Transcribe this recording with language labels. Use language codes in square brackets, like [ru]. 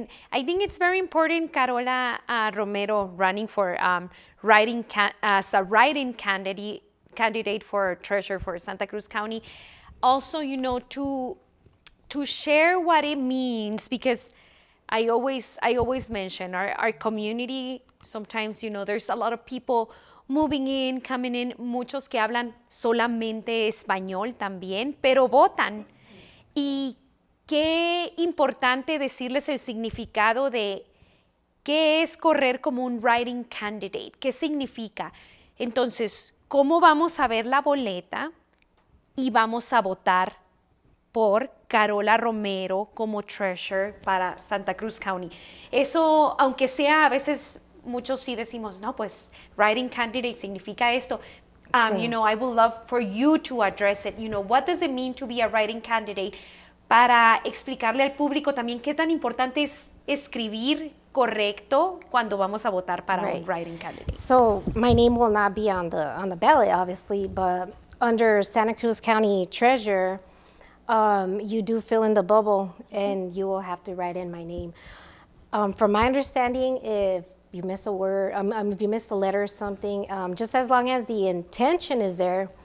[en] And I think it's very important, Carola Romero, running for as a write-in candidate for treasurer for Santa Cruz County. Also, to share what it means, because I always mention our community. Sometimes, there's a lot of people moving in, coming in, [es] muchos que hablan solamente español también, pero votan. Y qué importante decirles el significado de qué es correr como un write-in candidate, qué significa. Entonces, ¿cómo vamos a ver la boleta y vamos a votar por Carola Romero como treasurer para Santa Cruz County? Eso, aunque sea a veces, muchos sí decimos, no, pues write-in candidate significa esto. Sí. [en] I would love for you to address it. What does it mean to be a write-in candidate? [es] Para explicarle al público también qué tan importante es escribir correcto cuando vamos a votar para un write-in candidate. [en] So my name will not be on the ballot, obviously, but under Santa Cruz County Treasurer, you do fill in the bubble, and you will have to write in my name. From my understanding, if you miss a word, if you miss a letter or something, just as long as the intention is there,